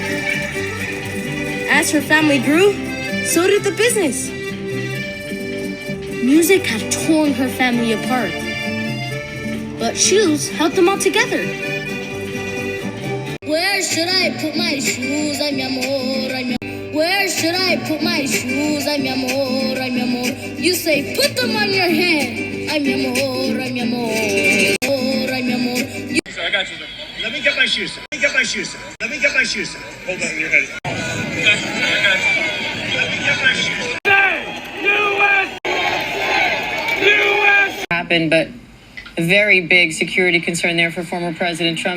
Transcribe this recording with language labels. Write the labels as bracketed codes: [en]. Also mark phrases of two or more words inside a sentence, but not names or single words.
[en] As her family grew, so did the business. Music had torn her family apart, but shoes held them all together. Where should I put my shoes? [es] Ay, mi amor, ay, mi amor. [en] Where should I put my shoes? [es] Ay, mi amor, ay, mi amor. [en] You say, put them on your head. [es] Ay, mi amor, ay, mi amor. Ay, mi amor. [en] So I got you. Let me get my shoes. Let me get my shoes. Let me get my shoes. Hold on, you're ready. I got you. Let me get my shoes. Happened, but a very big security concern there for former President Trump.